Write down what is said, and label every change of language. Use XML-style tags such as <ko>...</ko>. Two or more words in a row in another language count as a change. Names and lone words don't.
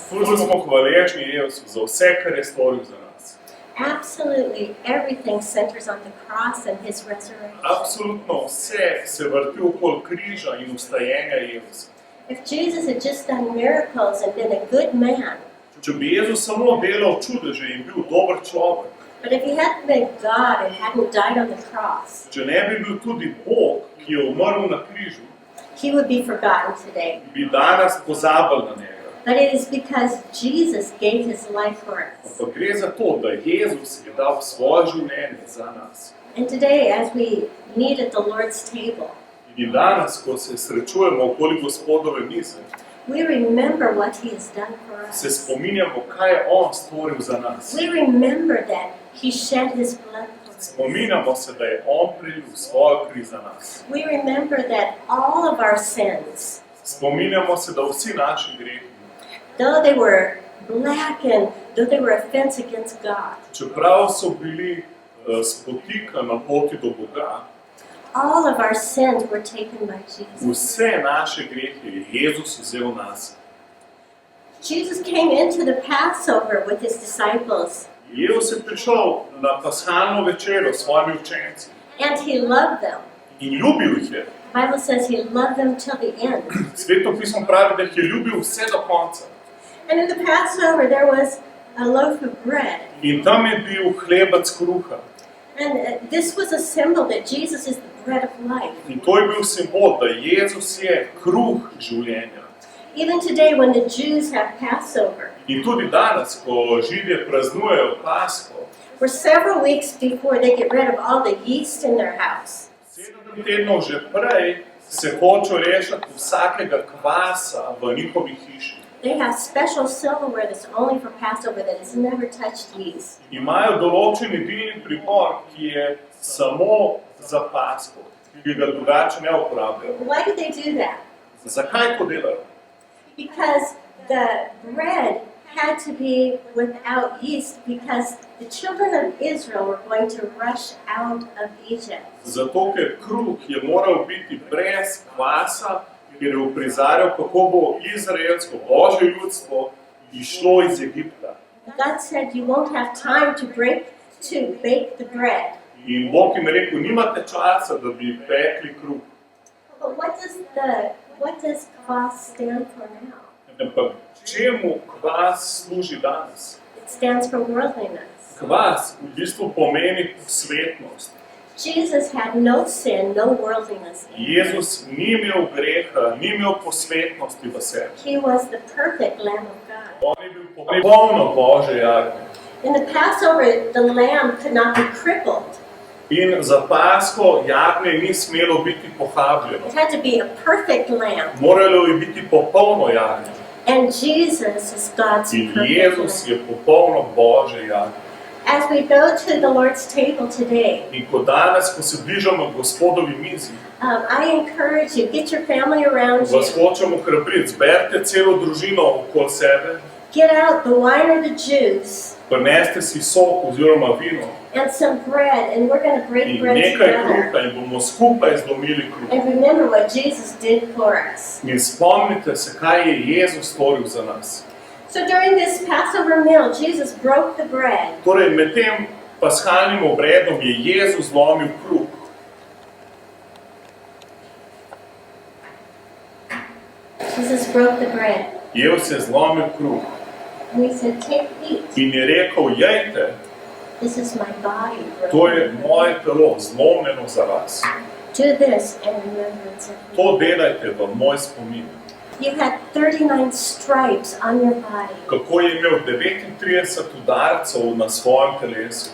<sl>Ful smo hvaležni Jezusu za vse, kar je storil za nas.</sl> <en>Absolutely everything centers on the cross and His resurrection.</en> <sl>Absolutno vse se vrti okoli križa in vstajenja Jezusa.</sl> <en>If Jesus had just done miracles and been a good man,</en> <sl>Če bi Jezus samo delal čudeže in bil dober človek,</sl> <en>but if He hadn't been God and hadn't died on the cross,</en> <sl>če ne bi bil tudi Bog, ki je umrl na križu,</sl> <en>He would be forgotten today.</en> <sl>bi danes pozabili na njega.</sl> <en>But it is because Jesus gave His life for us.</en> <sl>Ampak gre za to, da Jezus je dal svoje življenje za nas.</sl> <en>And today, as we meet at the Lord's table,</en> <sl>In danes, ko se srečujemo okoli Gospodove mize,</sl> <en>we remember what He has done for us.</en> <sl>se spominjamo, kaj je On storil za nas.</sl> <en>We remember that He shed His blood for us.</en> <sl>Spominjamo se, da je On prelil svojo kri za nas.</sl> <en>We remember that all of our sins,</en> <sl>Spominjamo se, da vsi naši grehi,</sl> <en>though they were blackened, though they were offense against God.</en> <sl>Čeprav so bili spotika na poti do Boga,</sl> <en>All of our sins were taken by Jesus.</en> <sl>vse naše grehe je Jezus vzel nas.</sl> <en>Jesus came into the Passover with his disciples,</en> <sl>Jezus je prišel na pashalno večerjo s svojimi učenci</sl> <en>and he loved them.</en> <sl>in ljubil jih je.</sl> <en>The Bible says he loved them till the end.</en> <sl>Sveto pismo pravi, da jih je ljubil vse do konca.</sl> <en>And in the Passover, there was a loaf of bread.</en> <sl>In tam je bil hlebec kruha.</sl> <en>And this was a symbol that Jesus is the bread of life.</en> <sl>In to je bil simbol, da Jezus je kruh življenja.</sl> <en>Even today, when the Jews have Passover,</en> <sl>In tudi danes, ko Židje praznujejo Pasko,</sl> <en>we're several weeks before they get rid of all the yeast in their house.</en> <sl>7 tednov že prej se hočejo rešiti vsakega kvasa v njihovi hiši.</sl> <en>They have special silverware that's only for Passover that has never touched yeast.</en> <sl>Imajo določen jedilni pribor, ki je samo za Pasko, ki ga drugače ne uporabljajo.</sl> <en>Why do they do that?</en> <sl>Zakaj to delajo?</sl> <en>Because the bread had to be without yeast because the children of Israel were going to rush out of Egypt.</en> <sl>Zato, ker kruh je moral biti brez kvasa, ker je uprizarjal, kako bo izraelsko Božje ljudstvo išlo iz Egipta.</sl> <en>God said you won't have time to bake the bread.</en> <sl>In Bog jim je rekel, nimate časa, da bi pekli kruh.</sl> <en>But what does kvas stand for now?</en> <sl>Ampak čemu kvas služi danes?</sl> <en>It stands for worldliness.</en> <sl>Kvas v bistvu pomeni posvetnost.</sl> <en>Jesus had no sin, no worldliness in him.</en> <sl>Jezus ni imel greha, ni imel posvetnosti v sebi.</sl> <en>He was the perfect Lamb of God.</en> <sl>On je bil popolno Božje jagnje.</sl> <en>In the Passover, the lamb could not be crippled.</en> <sl>In za Pasko jagnje ni smelo biti pohabljeno.</sl> <en>It had to be a perfect lamb.</en> <sl>Moralo je biti popolno jagnje.</sl> <en>And Jesus is God's</en> <sl>In</sl> <en>perfect</en> <sl>Jezus</sl> <en>lamb.</en> <sl>je popolno Božje jagnje.</sl> <en>As we go to the Lord's table today,</en> <sl>In ko danes, ko se bližamo Gospodovi mizi,</sl> <en>I encourage you, get your family around</en> <sl>vas</sl> <en>you.</en> <sl>hočemo hrabriti, zberite celo družino okoli sebe,</sl> <en>Get out the wine or the juice</en> <sl>prineste si sok oziroma vino</sl> <en>and some bread, and we're going to break</en> <sl>in</sl> <en>bread</en> <sl>nekaj</sl> <en>together.</en> <sl>kruha in bomo skupaj zlomili kruh.</sl> <en>And remember what Jesus did for us.</en> <sl>In spomnite se, kaj je Jezus storil za nas.</sl> <en>So during this Passover meal, Jesus broke the bread.</en> <sl>Torej, med tem pashalnim obredom je Jezus zlomil kruh.</sl> <en>Jesus broke the bread.</en> <sl>Jezus je zlomil kruh</sl> <en>And he said, take, eat.</en> <sl>in je rekel, jejte,</sl> <en>This is my body</en> <sl>to</sl> <en>broken.</en> <sl>je moje telo zlomljeno za vas.</sl> <en>Do this in remembrance of me.</en> <sl>To delajte v moj spomin.</sl> <en>You had 39 stripes on your body.</en> <sl>Kako je imel 39 udarcev na svojem telesu.</sl>